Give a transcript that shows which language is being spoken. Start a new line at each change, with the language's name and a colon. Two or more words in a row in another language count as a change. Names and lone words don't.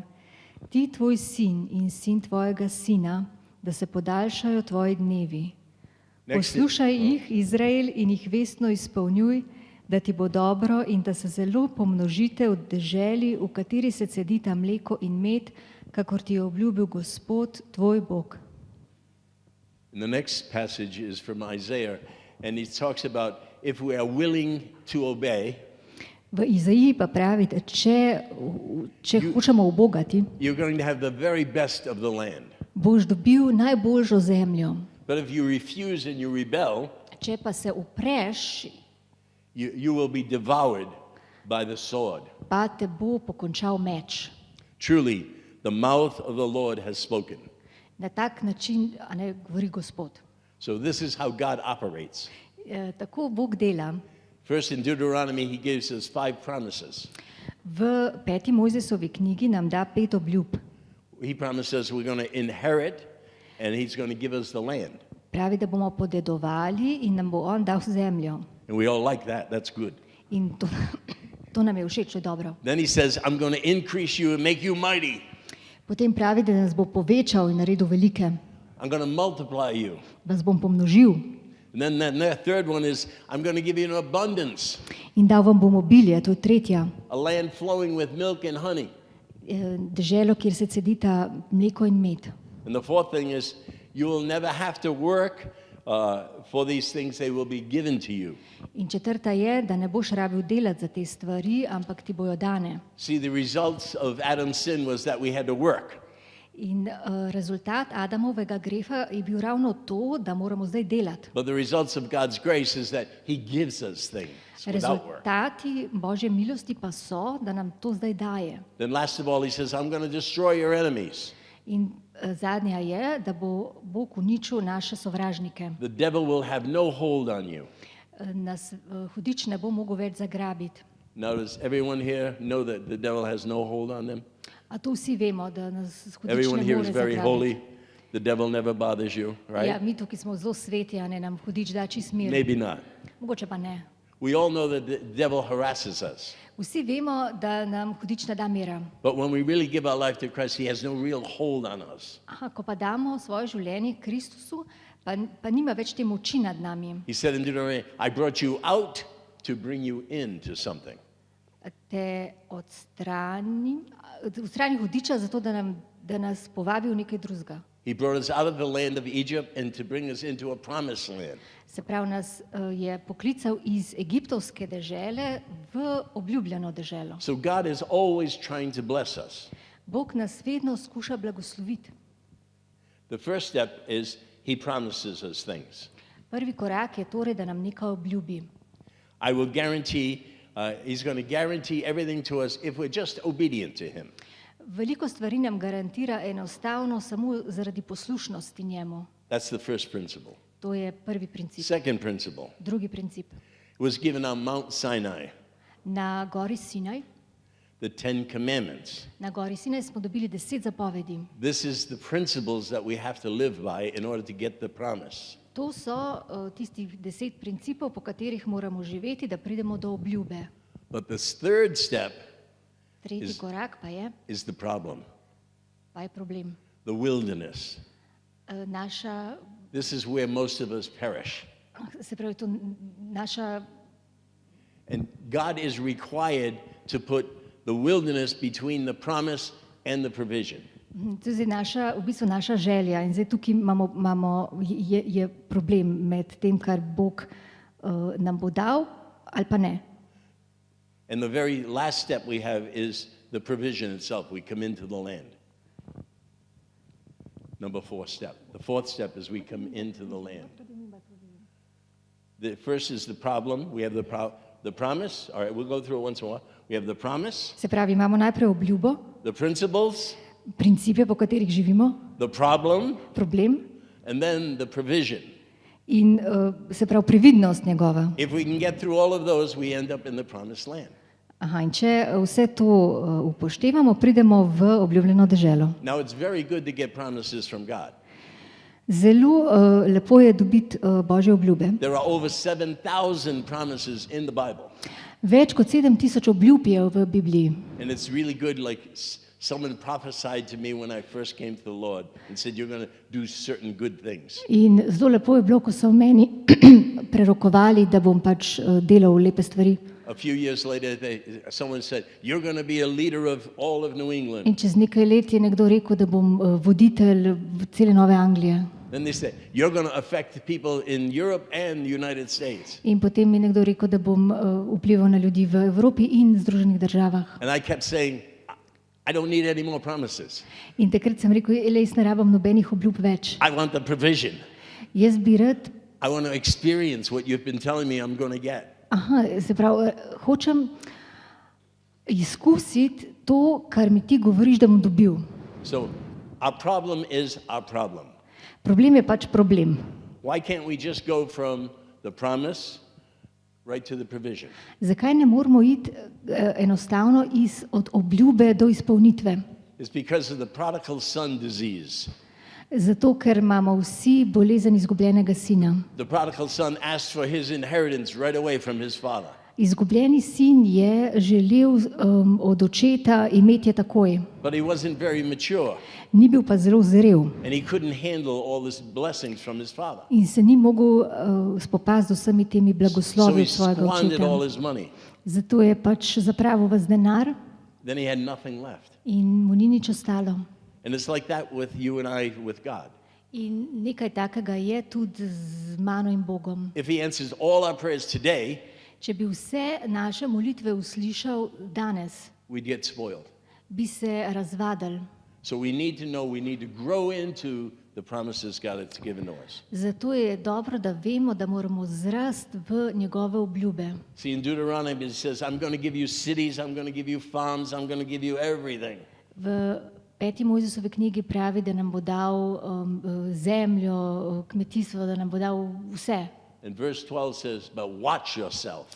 Slovenian: Ti, tvoj sin in sin tvojega sina, da se podaljšajo tvoji dnevi. Poslušaj jih, Izrael, in jih vestno izpolnjuj, da ti bo dobro in da se zelo pomnožite v deželi, v kateri se cedita mleko in med, kakor ti je obljubil Gospod, tvoj Bog.
English: And the next passage is from Isaiah, and he talks about if we are willing to obey,
Slovenian: V Izaiji pa pravi, da če hočemo ubogati,
English: you're going to have the very best of the land.
Slovenian: boš dobil najboljšo zemljo.
English: But if you refuse and you rebel,
Slovenian: Če pa se upreš,
English: you will be devoured by the sword.
Slovenian: pa te bo pokončal meč.
English: Truly, the mouth of the Lord has spoken.
Slovenian: Na tak način, govori Gospod.
English: So this is how God operates.
Slovenian: Tako Bog dela.
English: First in Deuteronomy, he gives us 5 promises.
Slovenian: V 5. Mojzesovi knjigi nam da 5 obljub.
English: He promises we're going to inherit, and he's going to give us the land.
Slovenian: Pravi, da bomo podedovali in nam bo on dal zemljo.
English: And we all like that. That's good.
Slovenian: In to nam je všeč, to je dobro.
English: Then he says, I'm going to increase you and make you mighty.
Slovenian: Potem pravi, da nas bo povečal in naredil velike.
English: I'm going to multiply you.
Slovenian: Vas bom pomnožil.
English: And then the third one is, I'm going to give you an abundance,
Slovenian: In dal vam bom obilje, to je tretja.
English: a land flowing with milk and honey.
Slovenian: Deželo, kjer se cedita mleko in med.
English: And the fourth thing is, you will never have to work for these things, they will be given to you.
Slovenian: In četrta je, da ne boš rabil delati za te stvari, ampak ti bojo dane.
English: See, the results of Adam's sin was that we had to work.
Slovenian: In rezultat Adamovega greha je bil ravno to, da moramo zdaj delati.
English: But the results of God's grace is that he gives us things without work.
Slovenian: Rezultati Božje milosti pa so, da nam to zdaj daje.
English: Then last of all, he says, I'm going to destroy your enemies.
Slovenian: In zadnja je, da bo Bog uničil naše sovražnike.
English: The devil will have no hold on you.
Slovenian: Nas hudič ne bo mogel več zagrabiti.
English: Now, does everyone here know that the devil has no hold on them?
Slovenian: A to vsi vemo, da nas hudič
English: Everyone
Slovenian: ne
English: here
Slovenian: more
English: is very
Slovenian: zagrabiti.
English: holy. The devil never bothers you,
Slovenian: Ja,
English: right?
Slovenian: mi tukaj smo zelo sveti, a ne nam hudič da čist mir.
English: Maybe not.
Slovenian: Mogoče pa ne.
English: We all know that the devil harasses us.
Slovenian: Vsi vemo, da nam hudič ne da mira.
English: But when we really give our life to Christ, he has no real hold on us.
Slovenian: Aha, ko pa damo svoje življenje Kristusu, pa nima več te moči nad nami.
English: He said in Deuteronomy, I brought you out to bring you into something.
Slovenian: Te odstrani hudiča zato, da nas povabi v nekaj drugega.
English: He brought us out of the land of Egypt and to bring us into a promised land.
Slovenian: Se pravi, nas je poklical iz egiptovske dežele v obljubljeno deželo.
English: So God is always trying to bless us.
Slovenian: Bog nas vedno skuša blagosloviti.
English: The first step is he promises us things.
Slovenian: Prvi korak je torej, da nam nekaj obljubi.
English: I will guarantee, he's going to guarantee everything to us if we're just obedient to him.
Slovenian: Veliko stvari nam garantira enostavno samo zaradi poslušnosti njemu.
English: That's the first principle.
Slovenian: To je prvi princip.
English: Second principle.
Slovenian: Drugi princip.
English: It was given on Mount Sinai,
Slovenian: Na gori Sinaj,
English: the 10 commandments.
Slovenian: na gori Sinaj smo dobili 10 zapovedi.
English: This is the principles that we have to live by in order to get the promise.
Slovenian: To so tistih 10 principov, po katerih moramo živeti, da pridemo do obljube.
English: But the third step
Slovenian: Tretji korak
English: is the problem,
Slovenian: pa je problem.
English: the wilderness.
Slovenian: Naša,
English: This is where most of us perish.
Slovenian: se pravi, to naša,
English: And God is required to put the wilderness between the promise and the provision.
Slovenian: to je naša, v bistvu naša želja. In zdaj tukaj je problem med tem, kar Bog nam bo dal ali pa ne.
English: And the very last step we have is the provision itself. We come into the land. Number 4 step. The fourth step is we come into the land. The first is the problem. We have the promise. All right, we'll go through it once in a while. We have the promise,
Slovenian: Se pravi, imamo najprej obljubo,
English: the principles,
Slovenian: principe, po katerih živimo,
English: the problem,
Slovenian: problem
English: and then the provision.
Slovenian: in se pravi previdnost njegova.
English: If we can get through all of those, we end up in the promised land.
Slovenian: Aha, in če vse to upoštevamo, pridemo v obljubljeno deželo.
English: Now, it's very good to get promises from God.
Slovenian: Zelo lepo je dobiti Božje obljube.
English: There are over 7,000 promises in the Bible.
Slovenian: Več kot 7,000 obljub je v Bibliji.
English: And it's really good, like someone prophesied to me when I first came to the Lord and said, you're going to do certain good things.
Slovenian: In zelo lepo je bilo, ko so meni prerokovali, da bom pač delal lepe stvari.
English: A few years later, someone said, you're going to be a leader of all of New England.
Slovenian: In čez nekaj let je nekdo rekel, da bom voditelj cele Nove Anglije.
English: Then they said, you're going to affect people in Europe and the United States.
Slovenian: In potem mi nekdo rekel, da bom vplival na ljudi v Evropi in Združenih državah.
English: And I kept saying, I don't need any more promises.
Slovenian: In takrat sem rekel, jaz ne rabim nobenih obljub več.
English: I want the provision.
Slovenian: Jaz bi rad,
English: I want to experience what you've been telling me I'm going to get.
Slovenian: se pravi, hočem izkusiti to, kar mi ti govoriš, da bom dobil.
English: So our problem is our problem.
Slovenian: Problem je pač problem.
English: Why can't we just go from the promise right to the provision?
Slovenian: Zakaj ne moramo iti enostavno od obljube do izpolnitve?
English: It's because of the prodigal son disease.
Slovenian: Zato, ker imamo vsi bolezen izgubljenega sina.
English: The prodigal son asked for his inheritance right away from his father.
Slovenian: Izgubljeni sin je želel od očeta imeti takoj.
English: But he wasn't very mature.
Slovenian: Ni bil pa zelo zrel.
English: And he couldn't handle all these blessings from his father.
Slovenian: In se ni mogel spopasti z vsemi temi
English: So
Slovenian: blagoslovi
English: he
Slovenian: svojega
English: squandered all
Slovenian: očeta.
English: his money.
Slovenian: Zato je pač zapravil vas denar
English: Then he had nothing left.
Slovenian: in mu ni nič ostalo.
English: And it's like that with you and I, with God.
Slovenian: In nekaj takega je tudi z mano in Bogom.
English: If he answers all our prayers today,
Slovenian: Če bi vse naše molitve uslišal danes,
English: we'd get spoiled.
Slovenian: bi se razvadili.
English: So we need to know, we need to grow into the promises God has given to us.
Slovenian: Zato je dobro, da vemo, da moramo zrasti v njegove obljube.
English: See, in Deuteronomy it says, I'm going to give you cities, I'm going to give you farms, I'm going to give you everything.
Slovenian: V 5. Mojzesovi knjigi pravi, da nam bo dal zemljo, kmetijstvo, da nam bo dal vse.
English: And verse 12 says, but watch yourself